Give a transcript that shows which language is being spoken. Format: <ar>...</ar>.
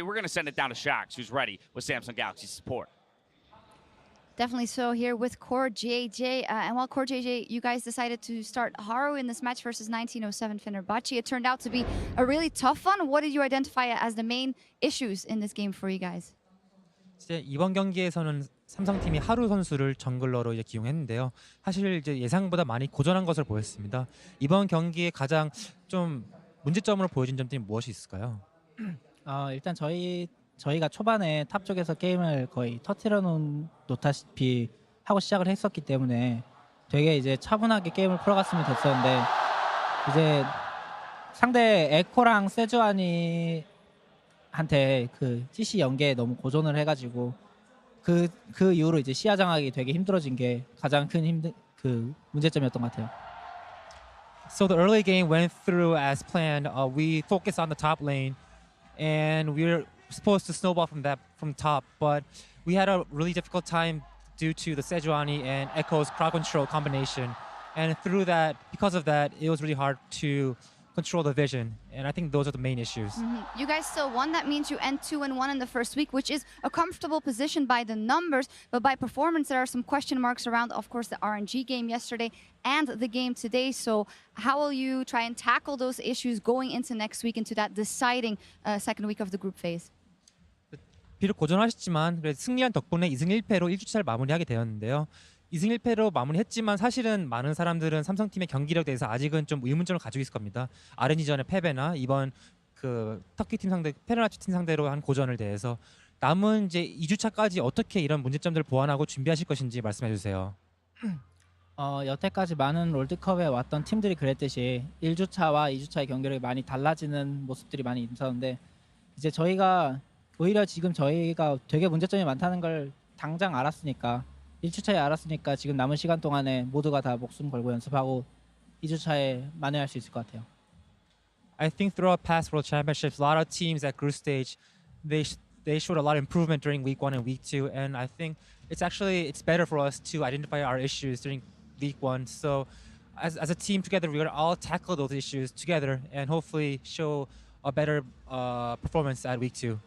<en>We're going to send it down to Shax, who's ready with Samsung Galaxy support. Definitely so here with Core JJ. And while Core JJ, you guys decided to start Haru in this match versus 1907 Fenerbahçe. It turned out to be a really tough one. What did you identify as the main issues in this game for you guys?</en> <ko>이번 경기에서는 삼성팀이 하루 선수를 정글러로 이제 기용했는데요. 사실 이제 예상보다 많이 고전한 것을 보였습니다. 이번 경기에 가장 좀 문제점으로 보여진 점들이 무엇이 있을까요? 일단 저희가 초반에 탑 쪽에서 게임을 거의 터트려 놓다시피 하고 시작을 했었기 때문에 되게 이제 차분하게 게임을 풀어갔으면 됐었는데, 이제 상대 에코랑 세주아니 한테 그 CC 연계에 너무 고전을 해가지고 그 이후로 이제 시야 장악이 되게 힘들어진 게 가장 큰 문제점이었던 것 같아요.</ko> <en>So the early game went through as planned. We focused on the top lane, and we were supposed to snowball from top, but we had a really difficult time due to the Sejuani and Echo's crowd control combination. And because of that, it was really hard to control the vision, and I think those are the main issues. You guys still won. That means you end 2-1 in the first week, which is a comfortable position by the numbers, but by performance there are some question marks around, of course, the RNG game yesterday and the game today. So how will you try and tackle those issues going into next week, into that deciding second week of the group phase?</en> <ko>비록 고전하셨지만 승리한 덕분에 2승 1패로 1주차를 마무리하게 되었는데요. 2승 1패로 마무리했지만 사실은 많은 사람들은 삼성팀의 경기력에 대해서 아직은 좀 의문점을 가지고 있을 겁니다. RNG전의 패배나 이번 그 터키 팀 상대, 페르나치 팀 상대로 한 고전을 대해서 남은 이제 2주차까지 어떻게 이런 문제점들을 보완하고 준비하실 것인지 말씀해 주세요. 여태까지 많은 롤드컵에 왔던 팀들이 그랬듯이 1주차와 2주차의 경기력이 많이 달라지는 모습들이 많이 있었는데, 이제 오히려 지금 저희가 되게 문제점이 많다는 걸 당장 알았으니까 1주차에 알았으니까 지금 남은 시간 동안에 모두가 다 목숨 걸고 연습하고 2주차에 만회할 수 있을 것 같아요.</ko> <en>I think throughout past World Championships, a lot of teams at group stage, they showed a lot of improvement during week 1 and week 2, and I think it's better for us to identify our issues during week 1. So as a team together, we're going to all tackle those issues together and hopefully show a better performance at week 2.</en>